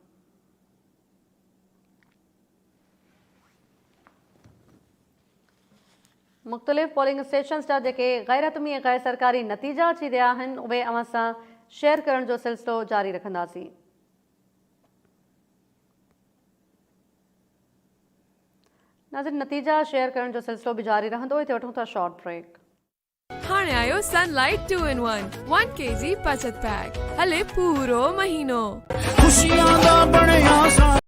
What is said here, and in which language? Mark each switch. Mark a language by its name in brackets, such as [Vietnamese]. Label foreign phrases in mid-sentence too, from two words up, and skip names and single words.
[Sindhi] मुख़्तलिफ़ [English] polling stations [Sindhi] जा जेके गैर हतमी ऐं गैर सरकारी नतीजा अची रहिया आहिनि उहे अवां सां शेयर करण जो सिलसिलो जारी रखंदासीं। नाज़रीन, नतीजा शेयर करण जो सिलसिलो बि जारी रहंदो। हिते वठूं था [English] short break. [Sindhi] हाणे आयो सनलाइट 2-in-1 1 kg बचत पैक हले पूरो महीनो।